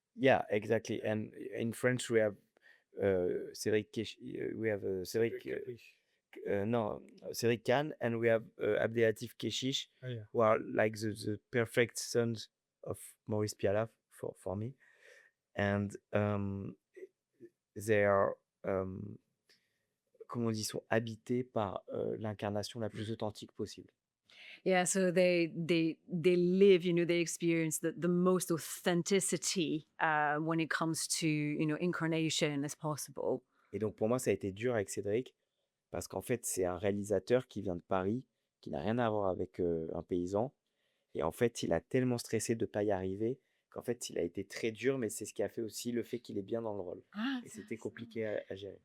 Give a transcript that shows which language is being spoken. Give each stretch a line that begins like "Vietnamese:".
English: yeah, exactly. And in French we have Cedric we have Cedric no, Cedric Kahn, and we have Abdelatif Keshish, Oh, yeah. who are like the perfect sons of Maurice Piala for me. And they are
French: comment on dit, sont habités par l'incarnation la plus authentique possible.
English: Yeah, so they live, they experience the most authenticity when it comes to, incarnation as possible.
French: Et donc pour moi, ça a été dur avec Cédric, parce qu'en fait, c'est un réalisateur qui vient de Paris, qui n'a rien à voir avec un paysan. Et en fait, il a tellement stressé de ne pas y arriver qu'en fait, il a été très dur, mais c'est ce qui a fait aussi le fait qu'il est bien dans le rôle. Et c'était compliqué à gérer.